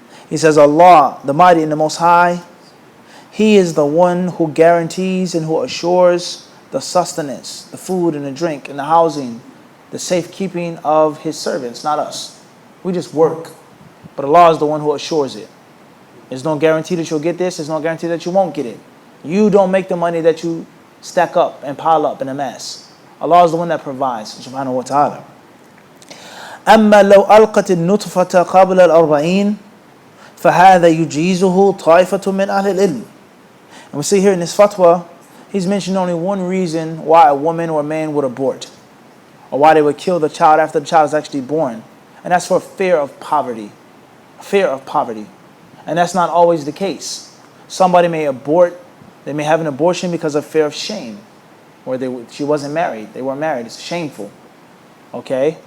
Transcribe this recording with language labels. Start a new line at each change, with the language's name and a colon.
English: He says, Allah, the Mighty and the Most High, He is the one who guarantees and who assures the sustenance, the food and the drink and the housing, the safekeeping of His servants, not us. We just work. But Allah is the one who assures it. There's no guarantee that you'll get this. There's no guarantee that you won't get it. You don't make the money that you stack up and pile up and amass. Allah is the one that provides, subhanahu wa ta'ala.
Arabic: أما لو ألقت النطفة قبل الأربعين فهذا يجيزه طائفة من أهل العلم.
English: And we see here in this fatwa, he's mentioned only one reason why a woman or a man would abort, or why they would kill the child after the child is actually born. And that's for fear of poverty. Fear of poverty. And that's not always the case. Somebody may abort, they may have an abortion because of fear of shame, or she wasn't married, they weren't married, it's shameful. Okay?